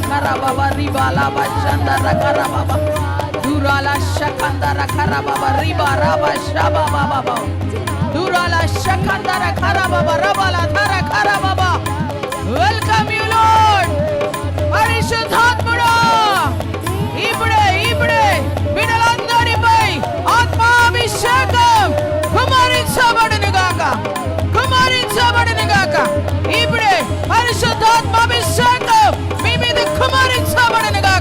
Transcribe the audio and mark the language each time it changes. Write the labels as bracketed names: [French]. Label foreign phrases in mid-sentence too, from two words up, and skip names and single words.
[English] baba ribala bashandara kara baba durala shakandara kara baba ribara bashaba baba durala shakandara kara baba rabala thara kara baba. Welcome you Lord. [Telugu] పరిశుద్ధాత్ముడా ఇప్పుడే ఇప్పుడే బిడ్డలందరిపై ఆత్మాభిషేకం కుమ్మరించబడును గాక, కుమ్మరించబడును గాక. ఇప్పుడే పరిశుద్ధాత్మాభిషేకం మీ మీద కుమ్మరించబడును గాక.